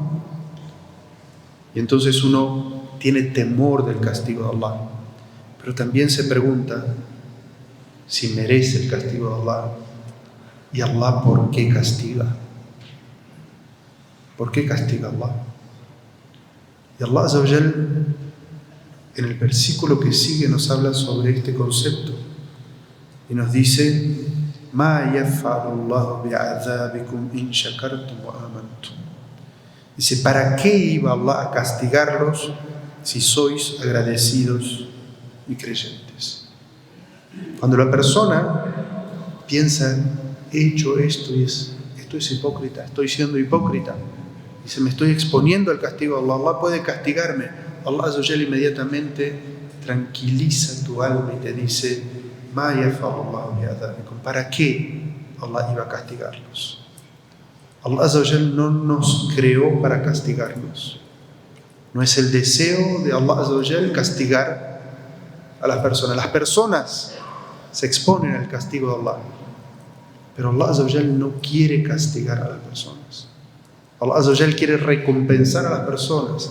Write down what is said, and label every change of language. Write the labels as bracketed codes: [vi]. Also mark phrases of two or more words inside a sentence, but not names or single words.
[es] Y entonces uno tiene temor del castigo de Allah, pero también se pregunta si merece el castigo de Allah. ¿Y Allah por qué castiga? ¿Por qué castiga Allah? Y Allah [ar] عز وجل [es] en el versículo que sigue nos habla sobre este concepto y nos dice: [ar] مَا يَفْعَلُ اللَّهُ بِعَذَابِكُمْ إِنْ شَكَرْتُمْ وَآمَنْتُمْ. [es] Dice: ¿para qué iba Allah a castigarlos si sois agradecidos y creyentes? Cuando la persona piensa: he hecho esto y esto es hipócrita, estoy siendo hipócrita, dice: me estoy exponiendo al castigo de Allah, Allah puede castigarme. Allah [ar] عز وجل [es] inmediatamente tranquiliza tu alma y te dice: [ar] مَا يَفْعَلُ اللَّهُ بِعَذَابِكُمْ. [es] ¿Para qué Allah iba a castigarlos? Allah [ar] عز وجل [es] no nos creó para castigarnos. No es el deseo de Allah [ar] عز وجل [es] castigar a las personas. Las personas se exponen al castigo de Allah, pero Allah [ar] عز وجل [es] no quiere castigar a las personas. Allah [ar] عز وجل [es] quiere recompensar a las personas.